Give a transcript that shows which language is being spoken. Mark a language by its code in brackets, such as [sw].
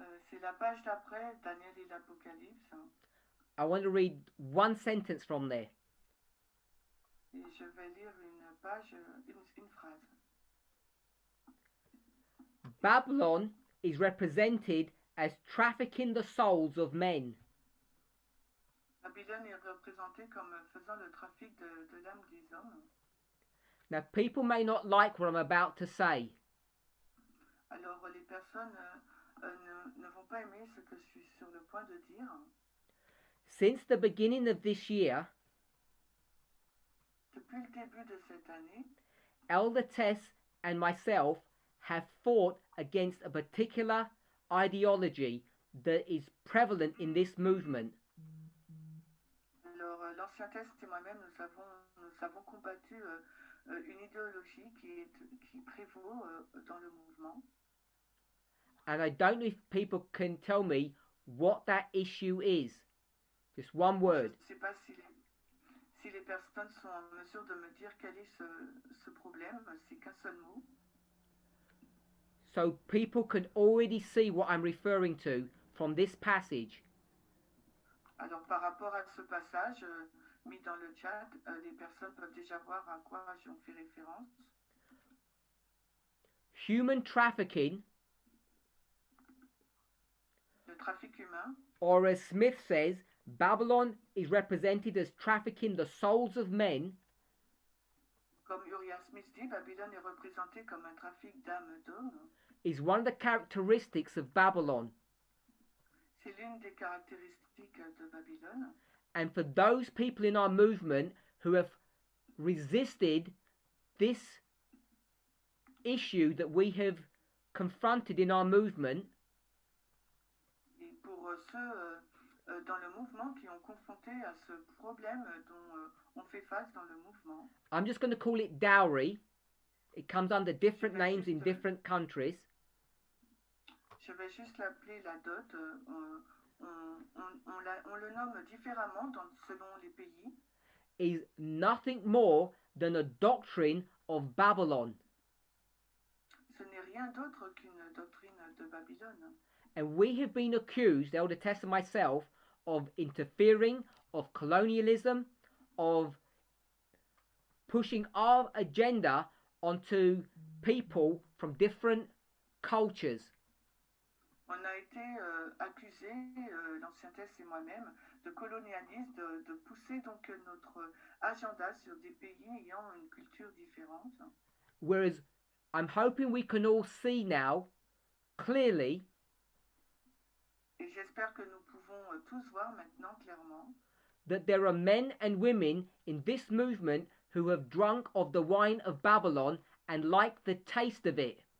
[fr] C'est la page d'après, Daniel et l'Apocalypse. [en] I want to read one sentence from there. [fr] Et je vais lire une page, une phrase. [en] Babylon is represented as trafficking the souls of men. [fr] Babylone est représentée comme faisant le trafic de l'âme des hommes. [en] Now, people may not like what I'm about to say, [fr] Alors, les personnes ne vont pas aimer ce que je suis sur le point de dire. [en] since the beginning of this year, [fr] Depuis le début de cette année, [en] Elder Tess and myself have fought against a particular ideology that is prevalent in this movement. [fr] alors l'ancien test et moi-même, nous avons combattu une idéologie qui prévaut dans le mouvement. [en] And I don't know if people can tell me what that issue is. Just one word. [fr] Je ne sais pas si les personnes sont en mesure de me dire quel est ce problème. C'est qu'un seul mot. [en] So people can already see what I'm referring to from this passage. [fr] Alors par rapport à ce passage mis dans le chat, les personnes peuvent déjà voir à quoi j'en fais référence. [en] Human trafficking, [fr] Le trafic humain, [en] or as Smith says, Babylon is represented as trafficking the souls of men, [fr] comme Uriah Smith dit, Babylone est représentée comme un trafic d'âmes d'hommes. [en] is one of the characteristics of Babylon. [fr] C'est l'une des caractéristiques de Babylone. [en] And for those people in our movement who have resisted this issue that we have confronted in our movement, [fr] Et pour ceux dans le mouvement qui ont confronté à ce problème dont on fait face dans le mouvement, [en] I'm just going to call it dowry. It comes under different names in different countries. [fr] je vais juste l'appeler la dot. On le nomme différemment selon les pays. [en] Is nothing more than a doctrine of Babylon. [fr] Ce n'est rien d'autre qu'une doctrine de Babylone. [en] And we have been accused, Elder Tess and myself, of interfering, of colonialism, of pushing our agenda onto people from different cultures. [fr] On a été accusés, l'ancien Tess et moi-même, de colonialisme, de pousser donc notre agenda sur des pays ayant une culture différente. [en] Whereas I'm hoping we can all see now, clearly, [fr] Et j'espère que nous pouvons tous voir maintenant clairement [en] that there are men and women in this movement who have drunk of the wine of Babylon and like the taste of it.